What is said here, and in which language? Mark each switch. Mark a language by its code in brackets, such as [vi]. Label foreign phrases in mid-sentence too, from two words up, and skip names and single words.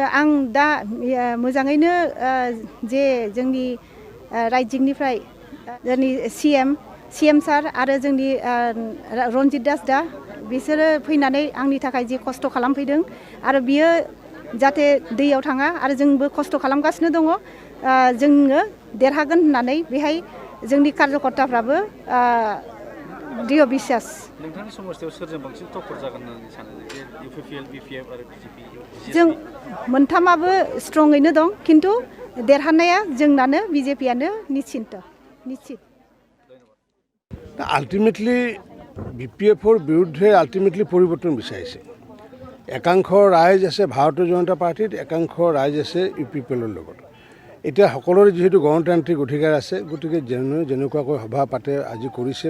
[brx] आं दा मोजाङैनो जे जोंनि रायजोनिफ्राय जोंनि सीएम सार आरो जोंनि रन्जित दास दा बिसोरो फैनानै आंनि थाखाय जे खस्थ' खालामफैदों आरो बियो जाहाथे दैयाव थाङा आरो जोंबो खस्थ' खालामगासिनो दङ जोङो देरहागोन होननानै बेहाय जोंनि कार्यकर्ताफ्राबो दृढ़ बिसास। नोंथांनि समस्थियाव सोरजों बांसिन टक्कर जागोन होननानै सानो जे इउपिपिएल बिपिएफ आरो बिजेपि? जों मोनथामाबो स्ट्रङैनो दं खिन्थु देरहानाया जोंनानो बिजेपियानो निश्चित। [as] আলটিমেটলি বিপিএফৰ বিৰুদ্ধে আলটিমেটলি পৰিৱৰ্তন বিচাৰিছে। একাংশ ৰাইজ আছে ভাৰতীয় জনতা পাৰ্টিত, একাংশ ৰাইজ আছে ইউপিপিএলৰ লগত। এতিয়া সকলোৰে যিহেতু গণতান্ত্ৰিক অধিকাৰ আছে গতিকে যেনেকুৱাকৈ সভা পাতে আজি কৰিছে।